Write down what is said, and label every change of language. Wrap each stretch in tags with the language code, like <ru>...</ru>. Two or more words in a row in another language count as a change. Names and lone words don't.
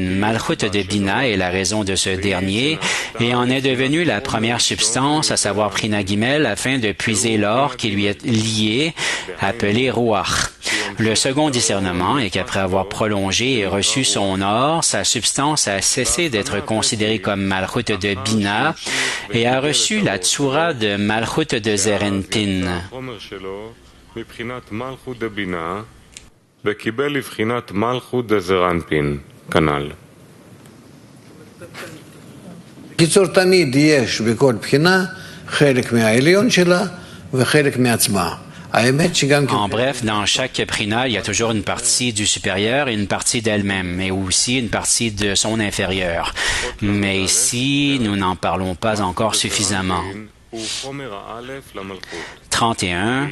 <fr>Malchut de Bina est la raison de ce dernier et en est devenue la première substance, à savoir Prina Gimel, afin de puiser l'or qui lui est lié, appelé Ruach. Le second discernement est qu'après avoir prolongé et reçu son or, sa substance a cessé d'être considérée comme Malchut de Bina et a reçu la Tsura de Malchut de Zerenpin.</fr> <he>קיצור, תמיד יש בכל בחינה חלק מהעליון שלה וחלק מעצמה.</he> <fr>En bref, dans chaque prina, il y a toujours une partie du supérieur et une partie d'elle-même, mais aussi une partie de son inférieur. Mais ici, nous n'en parlons pas encore suffisamment. 31.</fr>